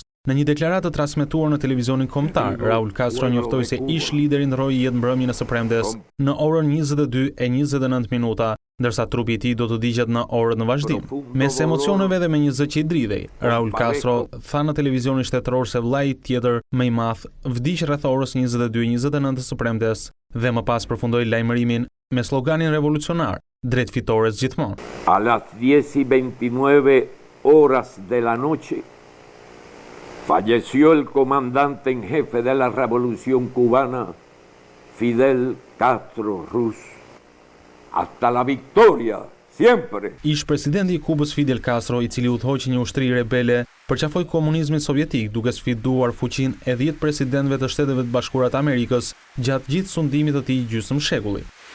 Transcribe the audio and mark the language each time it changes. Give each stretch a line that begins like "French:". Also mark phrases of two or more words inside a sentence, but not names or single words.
Albanian: Në një deklaratë transmetuar në televizionin kombëtar, Raul Castro njoftoi se ish lideri ndroi jetë mbrëmjen e së premtes në orën 22:29 minuta, ndërsa trupi i tij do të digjet në orët në vazhdim. Mes emocioneve dhe me një zë që i dridhej, Raul Castro tha në televizionin shtetëror se vllai tjetër më i madh vdiq rreth orës 22:29 së premtes dhe më pas përfundoi lajmërimin me sloganin revolucionar: drejt fitores gjithmonë.
Spanish: A las 10:29 horas de la noche falleció el comandante en jefe de la revolución cubana, Fidel Castro Ruz. Hasta la victoria, siempre.
Albanian: Ish presidenti i Kubës Fidel Castro, i cili udhëhoqi një ushtri rebele, përqafoi komunizmin sovjetik duke sfiduar fuqinë e 10 presidentëve të Shteteve të Bashkuara të Amerikës gjatë gjithë sundimit të tij gjysmë shekulli.